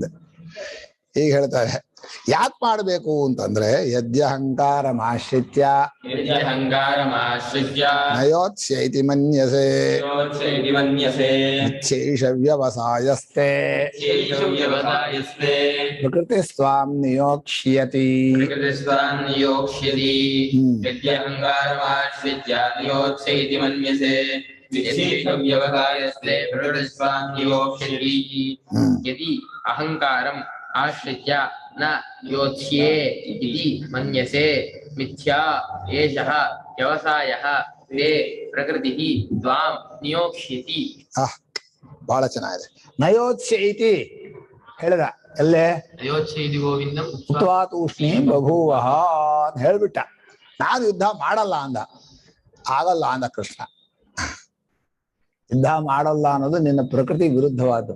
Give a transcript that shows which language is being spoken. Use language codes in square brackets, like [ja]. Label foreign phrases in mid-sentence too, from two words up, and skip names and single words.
[kn] ಈಗ ಹೇಳ್ತಾರೆ ಯಾಕೆ ಮಾಡ್ಬೇಕು ಅಂತಂದ್ರೆ, [sa] ಯದ್ಯಹಂಕಾರಮಾಶ್ರಿತ್ಯ ನಯೋತ್ಸ್ಯೈತಿ ಮನ್ಯಸೆ ಇಚ್ಛೇಷ ವ್ಯವಸಾಯಸ್ತೆ ಪ್ರಕೃತಿ ಸ್ವಾಂ ನಿಯೋಕ್ಷ್ಯತಿ. यदि अहंकारम आश्रित्य न योत्स्ये इति मन्यसे मिथ्या एषः व्यवसायः ते प्रकृतिः त्वां नियोक्ष्यति. [kn] ಬಹಳ ಚೆನ್ನಾಗಿದೆ. ನಯೋತ್ಸ್ಯೈತಿ ಹೇಳಿದ ಎಲ್ಲೇ, [sa] ನಯೋತ್ಸ್ಯೈತಿ ಗೋವಿಂದಂ ಉತ್ವಾ ತೂಷ್ಣೀ ಬಭೂವಃ [kn] ಅಂತ ಹೇಳ್ಬಿಟ್ಟ. ನಾನು ಯುದ್ಧ ಮಾಡಲ್ಲ ಅಂದ. ಆಗಲ್ಲ ಅಂದ ಕೃಷ್ಣ. ಯುದ್ಧ ಮಾಡಲ್ಲ ಅನ್ನೋದು ನಿನ್ನ ಪ್ರಕೃತಿ ವಿರುದ್ಧವಾದ್ದು.